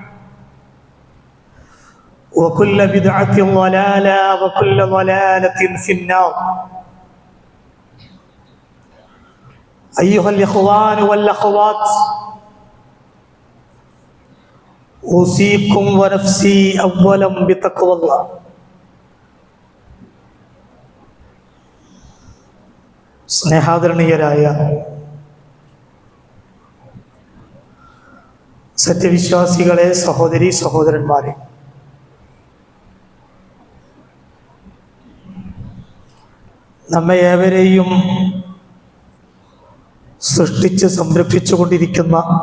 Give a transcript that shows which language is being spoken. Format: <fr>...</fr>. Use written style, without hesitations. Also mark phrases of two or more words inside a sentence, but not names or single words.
<ar>وكل بدعة ضلالة وكل ضلالة في النار أيها الإخوان والأخوات أوصيكم ونفسي أولا بتقوى الله</ar> <ml>സ്നേഹാദരണീയരായ സത്യവിശ്വാസികളെ, സഹോദരി സഹോദരന്മാരെ, നമ്മെ ഏവരെയും സൃഷ്ടിച്ച് സംരക്ഷിച്ചുകൊണ്ടിരിക്കുന്ന</ml>